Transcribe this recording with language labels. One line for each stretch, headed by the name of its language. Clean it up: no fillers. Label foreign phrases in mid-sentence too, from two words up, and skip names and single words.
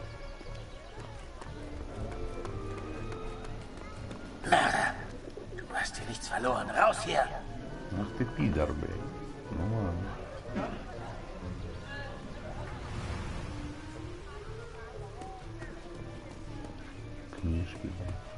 German: Mörder! Du hast hier nichts verloren. Raus hier!
Russian: Ах ты пидор, блядь. Ну ладно. Книжки, блядь.